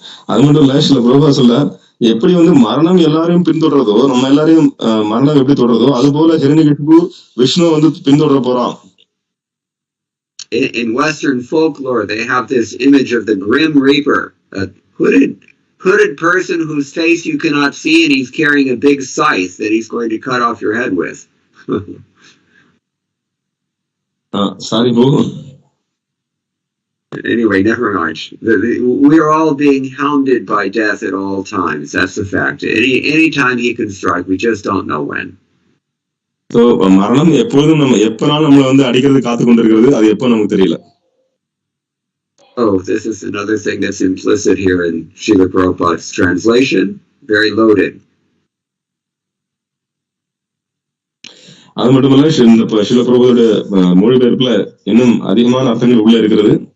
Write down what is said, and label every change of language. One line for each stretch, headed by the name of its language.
Tamil: அது மட்டும் இல்ல, சில பிரபா சொல்ல எப்படி வந்து மரணம் எல்லாரையும் பின்தொடர்றதோ, நம்ம எல்லாரையும் மரணம் எப்படி தொடர்றதோ அது போல ஹிரண்யகசிபு விஷ்ணு வந்து பின்தொடர போறான்.
English: In Western folklore, they have this image of the Grim Reaper, a hooded person whose face you cannot see, and he's carrying a big scythe that he's going to cut off your head with. Sorry, Boo. Anyway, never mind. We are all being hounded by death at all times. That's the fact. Any time he can strike, we just don't know when.
Tamil: So, மரணம் எப்பொழுதும் நம்ம எப்பனாலும் நம்மள வந்து அடிக்கிறது காத்து கொண்டிருக்கிறது. அது எப்போ நமக்கு தெரியல.
English: Oh, this is another thing that's implicit here in Srila Prabhupada's translation. Very loaded.
Tamil: அது மட்டுமல்ல, ஸ்ரீல பிரபுவோட மொழிபெயர்ப்புல இன்னும் அதிகமான அர்த்தங்கள் உள்ள இருக்கிறது.